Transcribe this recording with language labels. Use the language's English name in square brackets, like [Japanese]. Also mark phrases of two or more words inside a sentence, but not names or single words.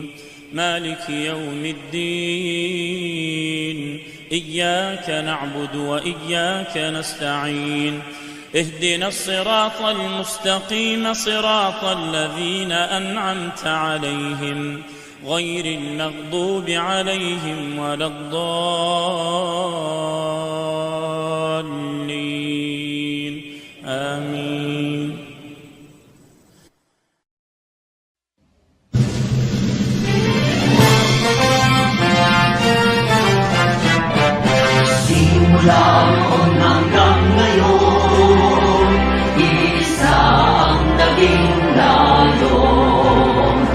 [Arabic] مالك يوم الدين إياك نعبد وإياك نستعين اهدنا الصراط المستقيم صراط الذين أنعمت عليهم غير المغضوب عليهم ولا الضالين آمين. [Filipino] Simula noon hanggang ngayon, isa ang naging layon.